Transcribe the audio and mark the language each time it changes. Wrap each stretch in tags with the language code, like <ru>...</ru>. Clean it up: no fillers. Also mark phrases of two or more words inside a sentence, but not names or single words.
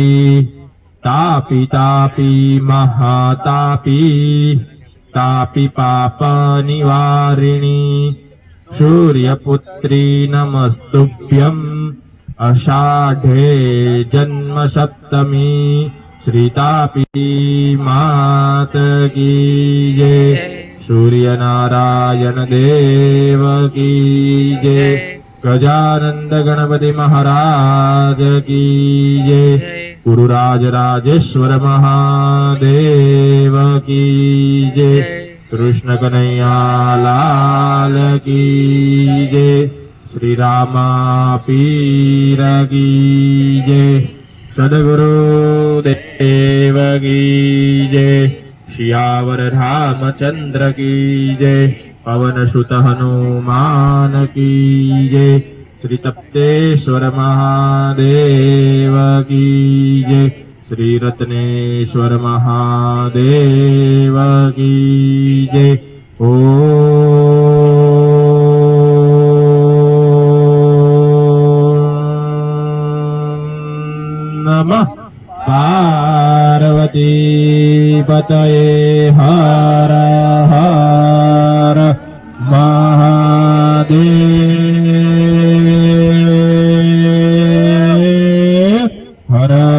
<sa>तापि तापि महातापि तापि पापनिवारिणि। सूर्यपुत्री नमस्तुभ्यम् अषाढे जन्म सप्तमी।</sa> <hi>श्री तापी मात की जय। सूर्य नारायण देव की जय। गजानंद गणपति महाराज की जय। गुरुराज राजेश्वर महादेव की जय। कृष्ण कन्हैया लाल की जय। श्री रामा पीर की जय। सद्गुरु देव की जय। सियावर रामचंद्र की जय। पवन सुत हनुमान की जय। श्री तप्तेश्वर महादेव की जय। श्री रत्नेश्वर महादेव की जय।</hi> <sa>नमः पार्वती पतये हर हर महादेव हर।</sa>